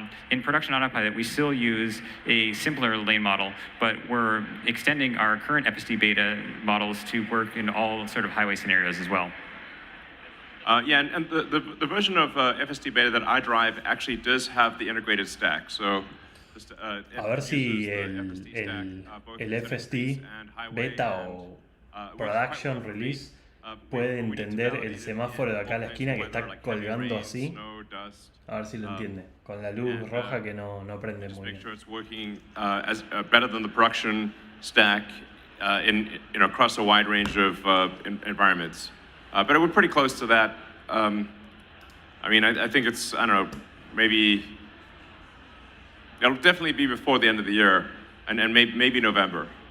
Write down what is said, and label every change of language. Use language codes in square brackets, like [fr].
[en] In production autopilot, we still use a simpler lane model, but we're extending our current FSD beta models to work in all sort of highway scenarios as well. Yeah, and the version of FSD beta that I drive actually does have the integrated stack. So, [es] a ver si el FSD beta o [en] production release [es] puede entender el semáforo de acá a la esquina que está colgando así. A ver si lo entiende. Con la luz roja que no prende muy bien. [en] Make sure it's working better than the production stack across a wide range of environments. But we're pretty close to that. I mean, I think it's, I don't know, maybe it'll definitely be before the end of the year, and maybe November.